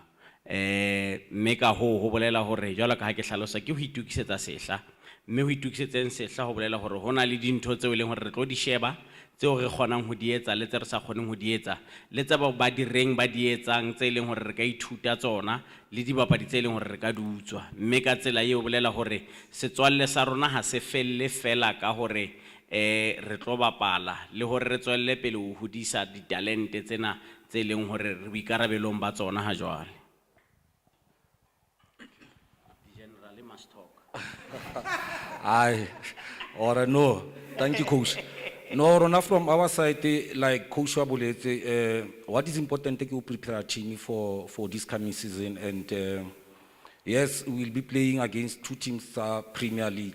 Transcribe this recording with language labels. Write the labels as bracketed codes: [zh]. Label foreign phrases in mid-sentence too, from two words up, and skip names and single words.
[st] Mme ka ho bolela hore jwalo ka ha ke hlalosa ke ho itukisetsa sehla, mme ho itukisetseng sehla ho bolela hore hona le dintho tseo e leng hore re tlo di sheba tseo re kgonang ho di etsa le tse re sa kgoneng ho di etsa, le tse ba direng ba di etsang tse e leng hore re ka ithuta tsona, le dibapadi tse e leng hore re ka di utswa. Mme ka tsela eo bolela hore setswalle sa rona ha se felle fela ka hore re tlo bapala, le hore re tswelle pele ho hodisa ditalente tsena tse e leng hore re boikarabelong ba tsona ha jwale. [en] Generally must talk. Aye, or no, thank you, coach. No, Rona, from our side, like Coach Wabulete, what is important to prepare a team for this coming season, and yes, we'll be playing against two teams Premier League.